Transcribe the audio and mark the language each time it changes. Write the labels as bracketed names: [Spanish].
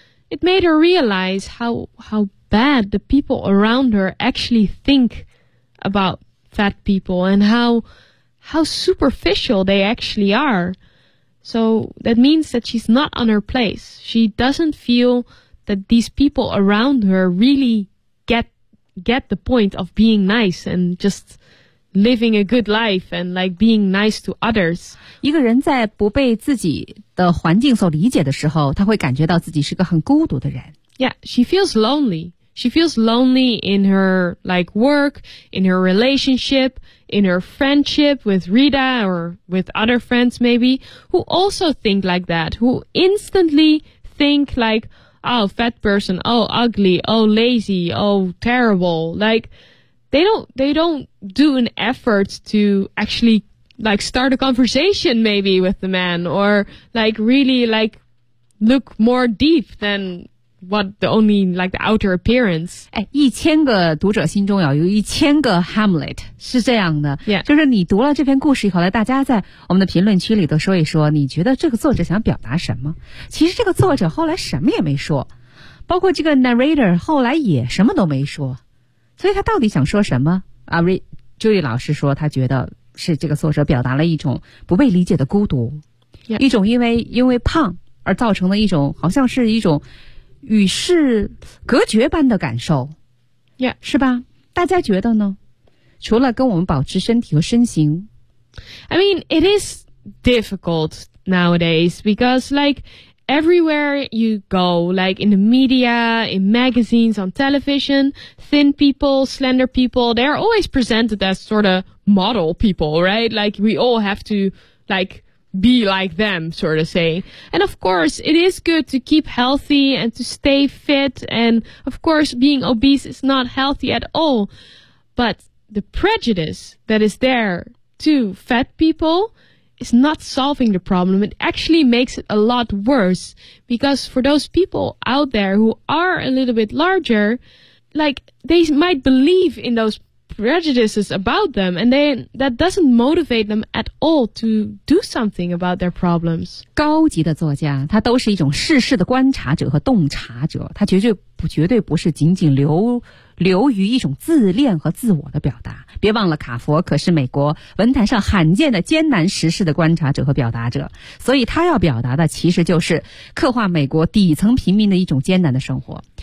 [English] It made her realize how bad the people around her actually think about fat people and how superficial they actually are. So that means that she's not on her place. She doesn't feel that these people around her really get the point of being nice and just... living a good life and like being nice to others. [Chinese] 一个人在不被自己的环境所理解的时候他会感觉到自己是个很孤独的人。 [English] Yeah, she feels lonely. She feels lonely in her like work, in her relationship, in her friendship with Rita or with other friends maybe, who also think like that, who instantly think like, oh, fat person, oh, ugly, oh, lazy, oh, terrible, like...They don't do an effort to actually like start a conversation maybe with the man, or like really like look more deep than what the only like the outer appearance. [Chinese] 哎，一千个读者心中要有一千个 Hamlet， 是这样的。 [English] Yeah. [Chinese] 就是你读了这篇故事以后，来大家在我们的评论区里都说一说，你觉得这个作者想表达什么？其实这个作者后来什么也没说，包括这个 narrator 后来也什么都没说，所以他到底想说什么？ Julie 老师说，他觉得是这个作者表达了一种不被理解的孤独， [English] yeah. [Chinese] 一种因为胖而造成的一种好像是一种与世隔绝般的感受、 [English] yeah. [Chinese] 是吧？大家觉得呢？除了跟我们保持身体和身形， [English] I mean it is difficult nowadays because like everywhere you go, like in the media, in magazines, on television, thin people, slender people, they're always presented as sort of model people, right? Like we all have to likeBe like them, sort of say. And of course, it is good to keep healthy and to stay fit. And of course, being obese is not healthy at all. But the prejudice that is there to fat people is not solving the problem. It actually makes it a lot worse. Because for those people out there who are a little bit larger, like, they might believe in those prejudices about them, and then that doesn't motivate them at all to do something about their problems. [Chinese] 高级的作家，他都是一种世事的观察者和洞察者，他绝对不是仅仅流于一种自恋和自我的表达。别忘了，卡佛可是美国文坛上罕见的艰难时事的观察者和表达者，所以他要表达的其实就是刻画美国底层平民的一种艰难的生活。